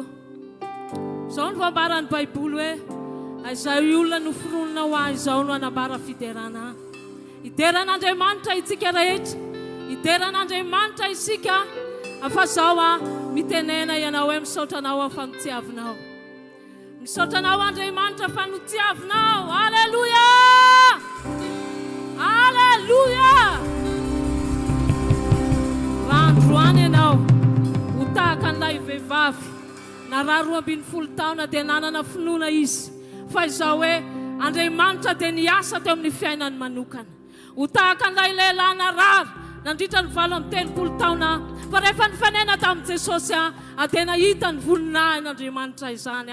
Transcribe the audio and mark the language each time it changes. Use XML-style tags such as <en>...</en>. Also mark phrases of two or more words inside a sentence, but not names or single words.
<mg>Izao no fambaran'ny Baiboly hoe izay olona noforonona ho ahy izao no anambara fiderana. Ideran'Andriamanitra itsika rehetra. Ideran'Andriamanitra isika. Afa zao mitenena ianao hoe misaotranao ao fagnitiavinao. Misaotranao Andriamanitra fa notiavinao. Haleluya. Haleluya. Raha androany ianao ho tahaka an'ilay vehivavy na raha 12 taona dia nanana finoana izy fa izao hoe Andriamanitra dia niasa teo amin'ny fiainany manokana. Ho tahaka an'ilay lehilahy narary nandritra ny 30 taona fa rehefa nifanena tamin'i Jesosy dia nahita ny voninahin'Andriamanitra izany.</mg>